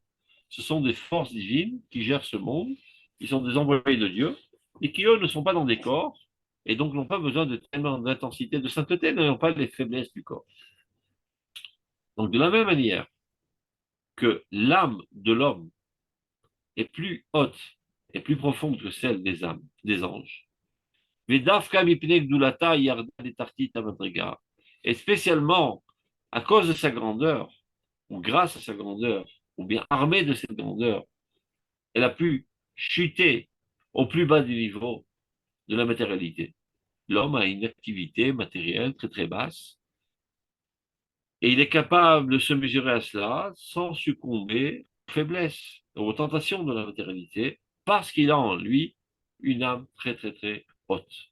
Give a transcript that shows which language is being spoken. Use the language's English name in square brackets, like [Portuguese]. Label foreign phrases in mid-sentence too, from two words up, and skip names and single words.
[French] Ce sont des forces divines qui gèrent ce monde, qui sont des envoyés de Dieu, et qui, eux, ne sont pas dans des corps, et donc n'ont pas besoin de tellement d'intensité, de sainteté, n'ont pas les faiblesses du corps. Donc, de la même manière que l'âme de l'homme est plus haute est plus profonde que celle des âmes, des anges. [Hebrew] ודווקא מפני גדולתה ירדה לתחתית מדרגה. [French] Et spécialement à cause de sa grandeur, ou grâce à sa grandeur, ou bien armée de cette grandeur, elle a pu chuter au plus bas du niveau de la matérialité. L'homme a une activité matérielle très très basse, et il est capable de se mesurer à cela sans succomber aux faiblesses, aux tentations de la matérialité, parce qu'il a en lui une âme très très très haute.